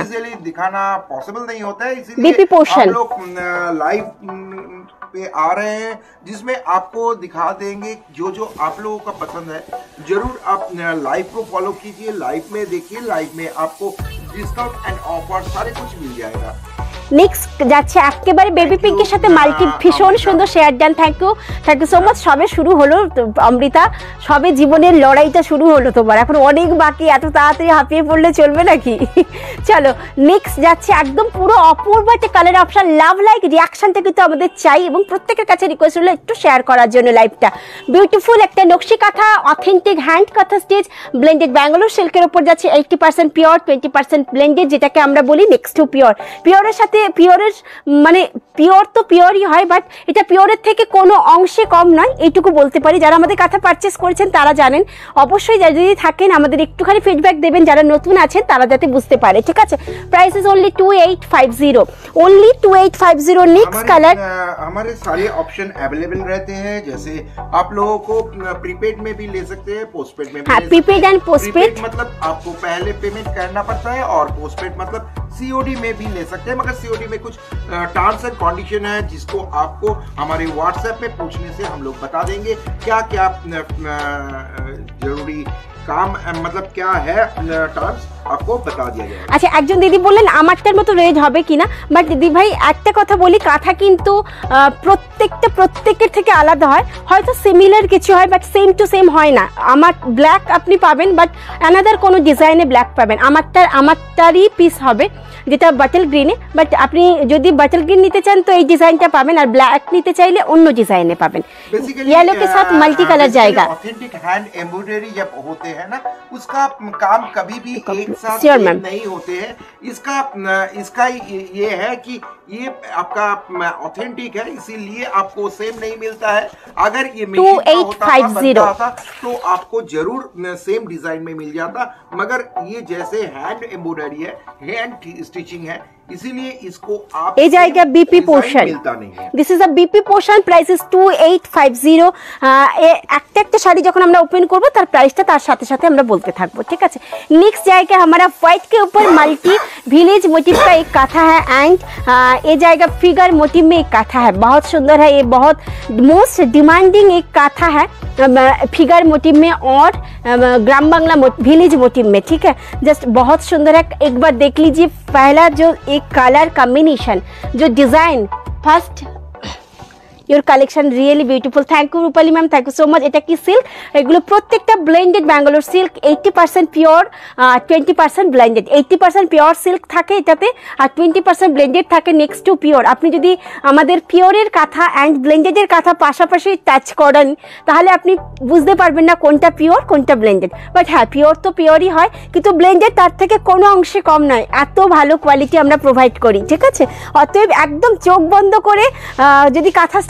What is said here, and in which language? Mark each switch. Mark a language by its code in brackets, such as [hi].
[hi] Individually दिखाना possible नहीं होता है, इसीलिए हम लोग लाइव पे आ रहे हैं, जिसमें आपको दिखा देंगे जो जो आप लोगों का पसंद है। जरूर आप लाइव को फॉलो कीजिए, लाइव में देखिए, लाइव में आपको डिस्काउंट एंड ऑफर सारे कुछ मिल जाएगा। [bn] নেক্সট যাচ্ছে একেবারে বেবি পিঙ্কের সাথে মাল্টি, ভীষণ সুন্দর, share done, thank you so much. সবে শুরু হলো অমৃতা, সবে জীবনের লড়াইটা শুরু হলো তোমার, এখন অনেক বাকি, এত তাড়াতাড়ি হাঁপিয়ে পড়লে চলবে নাকি। চলো নেক্সট যাচ্ছে একদম পুরো অপূর্ব একটা কালার অপশন, লাভ লাইক রিয়াকশনটা কিন্তু আমাদের চাই, এবং প্রত্যেকের কাছে রিকোয়েস্ট হলো একটু শেয়ার করার জন্য লাইভটা। বিউটিফুল একটা নকশি কাঁথা, অথেন্টিক হ্যান্ড কাঁথা স্টিচ, ব্লেন্ডেড ব্যাঙ্গালোর সিল্কের ওপর যাচ্ছে 80% পিওর, 20% ব্লেন্ডেড, যেটাকে আমরা বলি নেক্সট টু পিওর। পিওরের সাথে পিওরের মানে পিওর তো পিওরই হয়, বাট এটা পিওরের থেকে কোনো অংশে কম নয়, এইটুকু বলতে পারি। যারা আমাদের কাঁথা পারচেস করেছেন তারা জানেন, অবশ্যই যদি থাকেন আমাদের একটুখানি ফিডব্যাক দেবেন, যারা নতুন আছেন তারা যাতে [hi] बुझते पारे, ठीक है। [en] Price is only 2850, only 2850। Next colour [hi] हमारे सारे ऑप्शन अवेलेबल रहते हैं, जैसे आप लोगों को प्रीपेड में भी ले सकते हैं, पोस्टपेड में भी। हाँ, प्रीपेड एंड पोस्टपेड मतलब आपको पहले पेमेंट करना पड़ता है, और पोस्टपेड मतलब सीओडी में भी ले सकते हैं, मगर सीओडी में कुछ टर्म्स एंड कंडीशन है, जिसको आपको हमारे व्हाट्सएप में पूछने से हम लोग बता देंगे क्या क्या जरूरी काम, मतलब क्या है टर्म्स आपको बता दिया जाएगा। [bn] আচ্ছা, একজন দিদি বললেন আমারটার মতো রেড হবে কিনা, বাট দিদি ভাই একটা কথা বলি, কাঁথা কিন্তু প্রত্যেকের থেকে আলাদা হয়, হয়তো সিমিলার কিছু হয় বাট সেম টু সেম হয় না। আমার ব্ল্যাক আপনি পাবেন, বাট অ্যানাদার কোনো ডিজাইনে ব্ল্যাক পাবেন, আমারটারই পিস হবে যেটা বাটল গ্রিনে, বাট আপনি যদি বাটল গ্রিন নিতে চান তো এই ডিজাইনটা পাবেন, আর ব্ল্যাক নিতে চাইলে অন্য ডিজাইনে পাবেন। [hi] येलो के साथ मल्टी कलर जाएगा। ऑथेंटिक हैंड एम्ब्रॉयडरी जब होते हैं ना, उसका काम कभी भी एक साथ नहीं होते हैं। इसका ये है कि ये आपका ऑथेंटिक है, इसीलिए आपको सेम नहीं मिलता है। अगर ये 2850 तो आपको जरूर सेम डिजाइन में मिल जाता, मगर ये जैसे हैंड एम्ब्रॉयडरी है, हैंड स्टिचिंग है, इसीलिए इसको आप ए जाएगा बीपी पोर्शन, मिलता नहीं है। [en] This is a BP portion, price is 2850। [bn] একটা শাড়ি যখন আমরা ওপেন করব তার প্রাইসটা তার সাথে সাথে আমরা বলতে থাকবো, ঠিক আছে। [hi] नेक्स्ट जाएगा हमारा व्हाइट के ऊपर मल्टी विलेज मोटिव का एक काथा है, एंड ये जाएगा फिगर मोटिव में एक काथा है, बहुत सुंदर है, ये बहुत मोस्ट डिमांडिंग एक काथा है फिगर मोटिव में और ग्राम बांग्ला विलेज मोटिव में, ठीक है। जस्ट बहुत सुंदर है, एक बार देख लीजिए पहला जो एक कलर कॉम्बिनेशन, जो design first [en] Your collection really beautiful, thank you Rupali ma'am, thank you so much. [bn] এটা কি সিল্ক, এগুলো প্রত্যেকটা blended Bangalore silk, 80% pure 20% blended, 80% pure silk থাকে এটাতে, আর 20% ব্লেন্ডেড থাকে নেক্সট টু পিওর। আপনি যদি আমাদের পিওরের কাঁথা অ্যান্ড ব্লেন্ডেডের কাঁথা পাশাপাশি টাচ করেন তাহলে আপনি বুঝতে পারবেন না কোনটা পিওর কোনটা ব্লেন্ডেড, বাট হ্যাঁ পিওর তো পিওরই হয়, কিন্তু ব্লেন্ডেড তার থেকে কোনো অংশে কম নয়, এত ভালো কোয়ালিটি আমরা প্রোভাইড করি, ঠিক আছে। অতএব একদম চোখ বন্ধ করে যদি কাঁথা